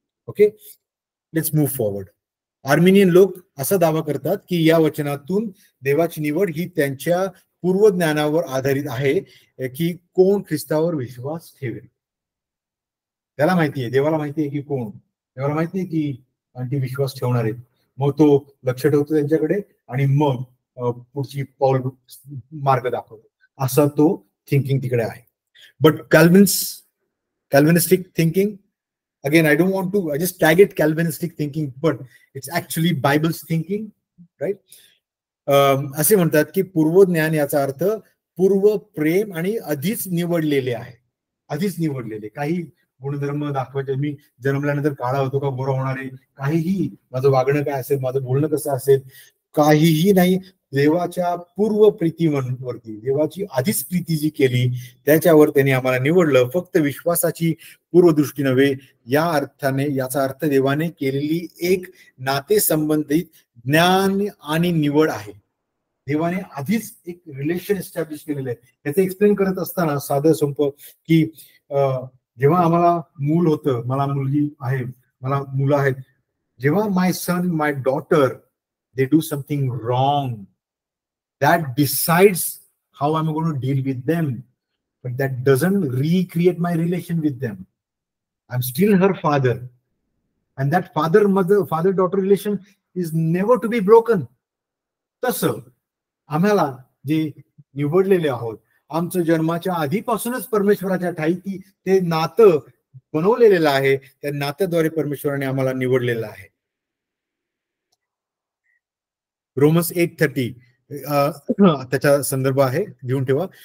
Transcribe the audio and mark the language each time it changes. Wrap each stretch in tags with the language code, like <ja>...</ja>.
<en>Okay, let's move forward.</en> <mr>Armenian लोक असा दावा करतात की या वचनातून देवाची निवड ही त्यांच्या पूर्वज्ञानावर आधारित आहे की कोण ख्रिस्तावर विश्वास ठेवेल. त्याला माहितीये, देवाला माहितीये की कोण, देवाला माहितीये की आणखी विश्वास ठेवणार आहेत. मग तो लक्ष ठेवतो त्यांच्याकडे आणि मग पुढची पाऊल मार्ग दाखवतो. असा तो थिंकिंग तिकडे आहे.</mr> <en>But Calvinistic thinking, again, I don't want to, I just tag it Calvinistic thinking, but it's actually Bible's thinking, right?</en> <mr>असे म्हणतात की पूर्वज्ञान याचा अर्थ पूर्व प्रेम आणि आधीच निवडलेले आहे, आधीच निवडलेले. काही गुणधर्म दाखवायचे, मी जन्मल्यानंतर काळा होतो का गोरा होणार आहे, काहीही, माझं वागणं काय असेल, माझं बोलणं कसं असेल, काहीही नाही. देवाच्या पूर्व प्रीतीवरती, देवाची आधीच प्रीती जी केली त्याच्यावर त्यांनी आम्हाला निवडलं. फक्त विश्वासाची पूर्वदृष्टी नव्हे, या अर्थाने, याचा अर्थ देवाने केलेली एक नाते संबंधित ज्ञान आणि निवड आहे. देवाने आधीच एक रिलेशन एस्टॅब्लिश केलेलं आहे. त्याचं एक्सप्लेन करत असताना साधं सोपं की जेव्हा आम्हाला मूल होतं, मला मुलगी आहे, मला मुलं आहेत, जेव्हा my son, my daughter,</mr> <en>they do something wrong, that decides how I'm going to deal with them,</en> <mr>but that doesn't recreate my relation with them.</mr> <en>I'm still her father, and that father daughter relation is never to be broken.</en> <mr>तसं आम्हाला जे निवडलेले आहोत, आमचं जन्माच्या आधीपासूनच परमेश्वराच्या ठाई ते नातं बनवलेलं आहे. त्या नात्याद्वारे परमेश्वराने आम्हाला निवडलेलं आहे. रोमन्स 8:30 त्याचा संदर्भ आहे, घेऊन ठेवा.</mr>